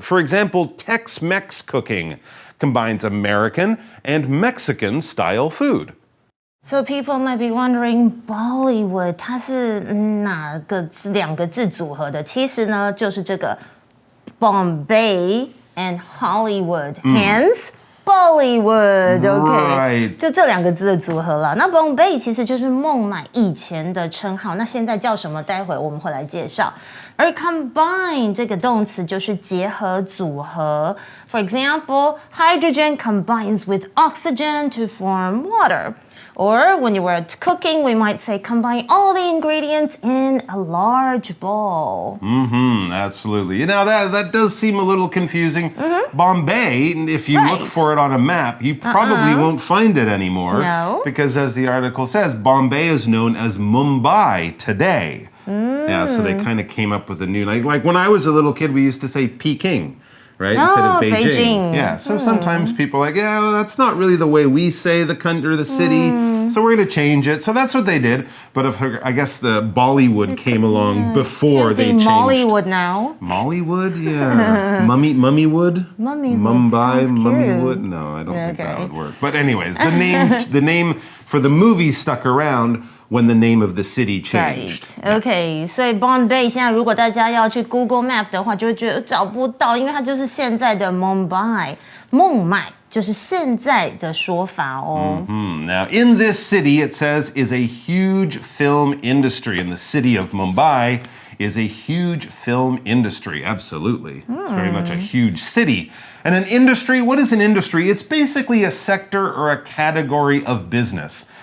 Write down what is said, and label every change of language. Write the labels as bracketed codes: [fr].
[en] For example, Tex-Mex cooking combines American and Mexican style food. So people might be wondering, Bollywood [zh] 它是哪个两个字组合的？其实呢，就是这个 Bombay and Hollywood. [en] Hence, [zh] Bollywood，OK，就这两个字的组合了。那 Bombay 其实就是孟买以前的称号，那现在叫什么？待会我们会来介绍。而 combine 这个动词就是结合、组合。 [en] For example, hydrogen combines with oxygen to form water. Or when you were cooking, we might say combine all the ingredients in a large bowl. Absolutely. You know, that does seem a little confusing. Bombay, if you look for it on a map, you probably won't find it anymore. No. Because as the article says, Bombay is known as Mumbai today. Yeah, so they kind of came up with a new, like when I was a little kid, we used to say Peking. Right? Instead of Beijing. Yeah, so sometimes people are like, yeah, well, that's not really the way we say the country or the city, so we're going to change it. So that's what they did. But I guess the Bollywood came along before they changed. Mollywood now. Mollywood? Yeah. Mummywood? Mumbai, Mummywood? No, I don't think that would work. But anyways, the name for the movie stuck around when the name of the city changed. Right. [zh] OK， 所以 Bombay 现在如果大家要去 Google Map 的话，就会觉得找不到，因为它就是现在的 Mumbai， 孟买就是现在的说法哦。 [en] Now, in this city, it says, is a huge film industry. In the city of Mumbai is a huge film industry. Absolutely. It's very much a huge city. And an industry, what is an industry? It's basically a sector or a category of business.